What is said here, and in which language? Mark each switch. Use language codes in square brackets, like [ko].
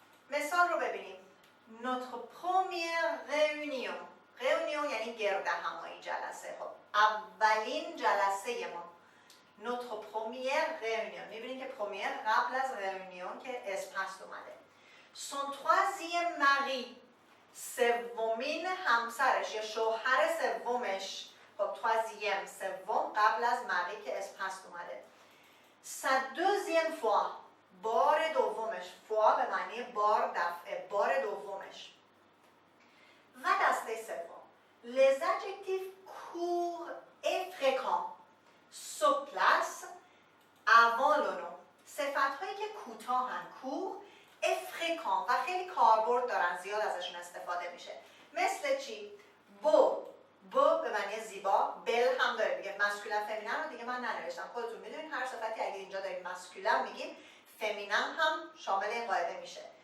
[fa] مثال رو ببینیم. [fr] Notre première réunion. [fa] réunion یعنی گرد همایی، جلسه. خب اولین جلسه ما. [fr] Notre première réunion. [fa] می‌بینید که première قبل از réunion که اسم هست اومده. [fr] Son troisième mari. [fa] سومین همسرش یا شوهر سومش. خب troisième سوم قبل از مری که اسم هست اومده. [fr] Sa deuxième fois [fa] بار دومش. fois به معنی بار، دفعه، بار دومش. و دسته سوم [fr] les adjectifs courts et fréquents se placent avant le nom. [fa] صفت‌هایی که کوتاهن، [fr] court et fréquents [fa] و خیلی کاربرد دارن، زیاد ازشون استفاده میشه. مثل چی؟ بو به معنی زیبا، بل هم داره دیگه، مسکولن فمینن رو دیگه من ننوشتم، خودتون میدونین هر صفتی اگه اینجا داریم مسکولن میگیم فمینن هم شامل این قاعده میشه.